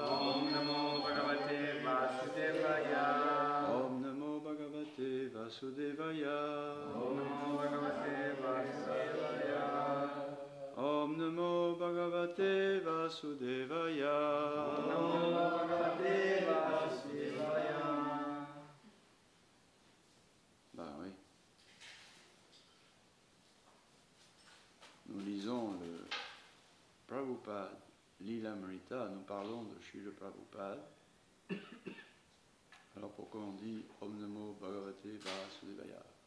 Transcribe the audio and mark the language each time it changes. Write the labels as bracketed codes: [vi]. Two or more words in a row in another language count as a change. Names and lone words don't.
[sa] ॐ नमो भगवते वासुदेवाय. ॐ नमो भगवते वासुदेवाय. ॐ नमो भगवते वासुदेवाय. ॐ नमो भगवते वासुदेवाय. ॐ नमो भगवते वासुदेवाय. [fr] Ben oui. Nous lisons le Prabhupada, Lilamrita, nous parlons de Srila Prabhupada. Alors pourquoi on dit [sa] ॐ नमो भगवते वासुदेवाय?